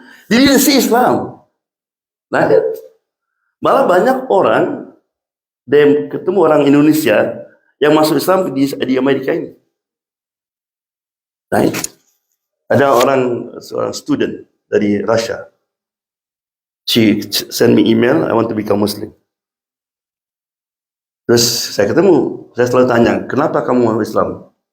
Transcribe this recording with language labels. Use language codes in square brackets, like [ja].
[id] Jadi ini si Islam. Nah, malah banyak orang ketemu orang Indonesia yang masuk Islam di Amerika ini. Nah, ada seorang student dari Russia. [en] She send me email, I want to become Muslim. [id] Terus saya selalu tanya, kenapa kamu mau Islam?